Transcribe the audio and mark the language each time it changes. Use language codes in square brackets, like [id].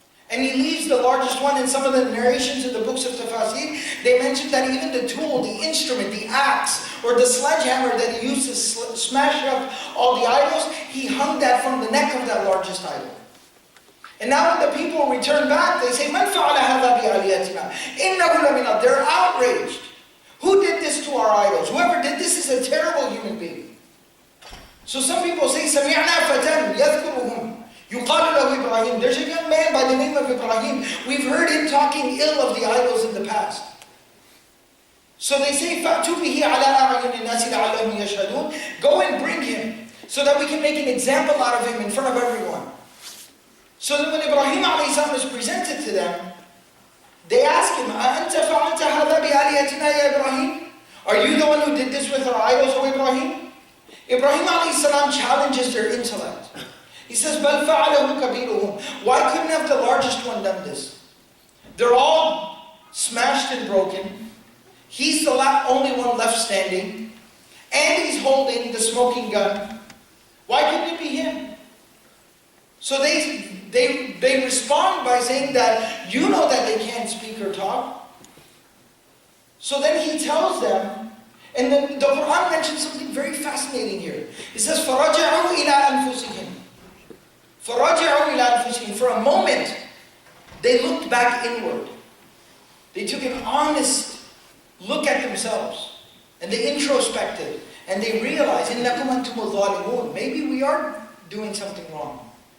[en] And he leaves the largest one. In some of the narrations in the books of Tafasir, they mention that even the tool, the instrument, the axe, or the sledgehammer that he used to smash up all the idols, he hung that from the neck of that largest idol. And now when the people return back, they say, [ar] مَنْ فَعَلَ هَذَا بِآلِهَتِنَا إِنَّهُ لَمِنَ. [en] They're outraged. Who did this to our idols? Whoever did this is a terrible human being. So some people say, [ar] سَمِعْنَا فَتًى يَذْكُرُهُمْ يُقَالُ لَهُ إِبْرَاهِيم. [en] There's a young man by the name of Ibrahim. We've heard him talking ill of the idols in the past. So they say, [ar] فَأْتُوا بِهِ عَلَىٰ أَعْيُنِ النَّاسِ لَعَلَّهُمْ يَشْهَدُونَ. [en] Go and bring him so that we can make an example out of him in front of everyone. So that when Ibrahim a.s. is presented to them, they ask him, [ar] أَأَنْتَ فَعَلْتَ هَذَا بِآلِهَتِنَا يَا إِبْرَاهِيم? [en] Are you the one who did this with our idols, O Ibrahim? Ibrahim a.s. challenges their intellect. He says, [ar] بَلْ فَعَلَهُ كَبِيرُهُمْ. [en] Why couldn't have the largest one done this? They're all smashed and broken. He's the only one left standing. And he's holding the smoking gun. Why couldn't it be him? So they respond by saying that you know that they can't speak or talk. So then he tells them, and then the Quran mentions something very fascinating here. It says, [ar] فَرَجَعُوا إِلَىٰ أَنفُسِهِمْ. فَرَجَعُوا إِلَىٰ أَنفُسِهِمْ. [en] For a moment, they looked back inward. They took an honest look at themselves. And they introspected. And they realized, [ar] إِنَّكُمْ أَنْتُمُ الظَّالِمُونَ. [en] Maybe we are doing something wrong.